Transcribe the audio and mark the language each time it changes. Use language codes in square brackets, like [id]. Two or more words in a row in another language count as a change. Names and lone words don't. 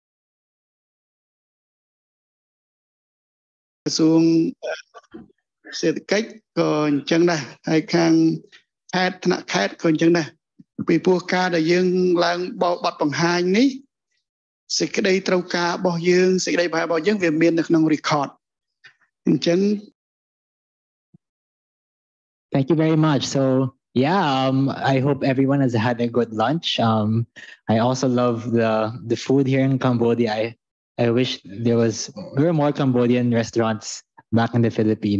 [km] ក្រសួងសេដ្ឋកិច្ចក៏អញ្ចឹងដែរហើយខាងខេត្តថ្នាក់ខេត្តក៏អញ្ចឹងដែរពីព្រោះការដែលយើងឡើងបោកបទបង្ហាញនេះសេចក្តីត្រូវការរបស់យើងសេចក្តីប្រហែលរបស់យើងវាមាននៅក្នុង record អញ្ចឹង [en] Thank you very much. So yeah, I hope everyone has had a good lunch. I also love the food here in Cambodia. I wish there were more Cambodian restaurants back in the Philippines.